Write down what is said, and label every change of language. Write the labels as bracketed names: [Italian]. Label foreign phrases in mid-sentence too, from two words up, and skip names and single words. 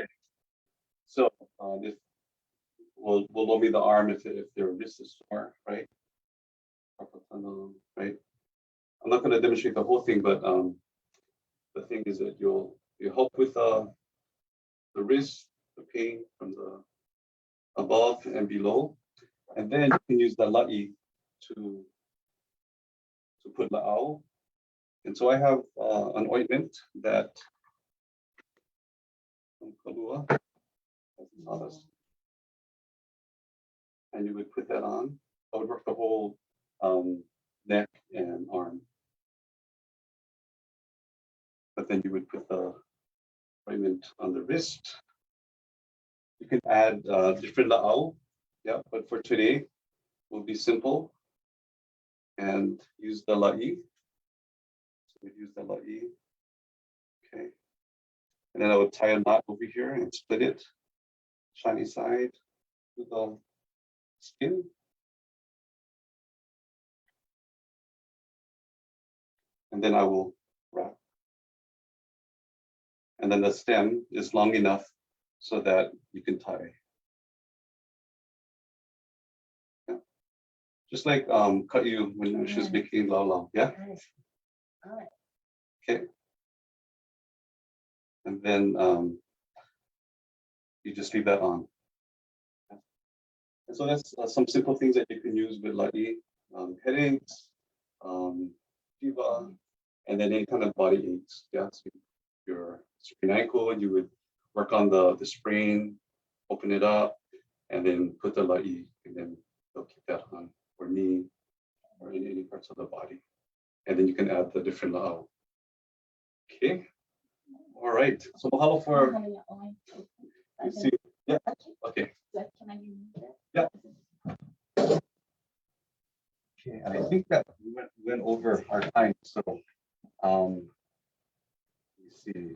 [English] So if we'll lower me the arm if their wrist is sore, right? Right. I'm not going to demonstrate the whole thing, but the thing is that you help with the wrist, the pain from the above and below, and then you can use the lāʻī to put la'au. And so I have an ointment that from Kalua, and you would put that on. I would work the whole neck and arm. But then you would put the ointment on the wrist. You can add different la'au, yeah, but for today, we'll be simple and use the lāʻī. So we use the lāʻī, okay. And then I would tie a knot over here and split it, shiny side to the skin. And then I will wrap. And then the stem is long enough so that you can tie. Yeah. Just like Ka'yu when she was making laulau, yeah? Okay. And then you just leave that on. And so that's some simple things that you can use with lāʻī, headaches, fever, and then any kind of body aches. Yeah, so your sprained ankle, you would work on the sprain, open it up, and then put the lāʻī, and then they'll keep that on, or knee, or in any parts of the body. And then you can add the different lāʻau. Okay. All right. So mahalo for. You see, yeah. Okay. Yeah. Okay, and I think that we went over our time. So, let me see.